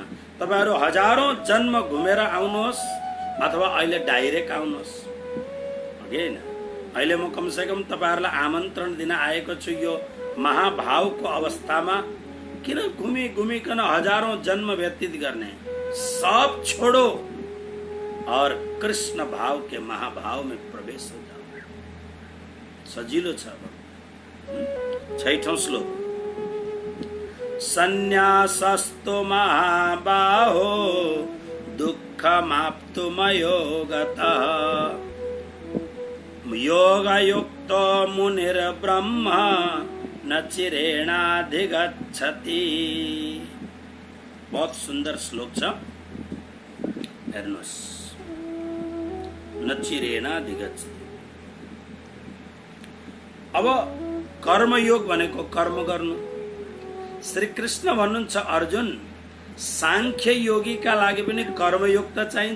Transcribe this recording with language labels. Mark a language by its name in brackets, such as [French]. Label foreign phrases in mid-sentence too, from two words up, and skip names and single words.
[Nepali] तपाईहरु हजारौं जन्म घुमेर आउनुहोस् अथवा अहिले डाइरेक्ट आउनुहोस्, हैन? अहिले म कमसेकम तपाईहरुलाई आमन्त्रण दिन आएको छु यो महाभावको अवस्थामा। किन घुमी घुमीकन हजारौं जन्म व्यतीत गर्ने? [Hindi] सब छोड़ो और कृष्ण भाव के महाभाव में प्रवेश हो जाओ। [Nepali] सजिलो छ। 6ठौं श्लोक, [Sanskrit] संन्यासस्तो महाबाहो दुःख दुःखमाप्तुमयोगतः योगयुक्तो मुनिर्ब्रह्म न चिरेणाधिगच्छति। [Hindi] बहुत सुंदर [Nepali] श्लोक छ, हेर्नुहोस्। [Sanskrit] न चिरेणाधिगच्छति। [Nepali] अब कर्मयोग भनेको कर्म गर्नु। श्री कृष्ण भन्नुहुन्छ अर्जुन, सांख्य योगीका लागि पनि कर्मयोग त चाहिन्छ।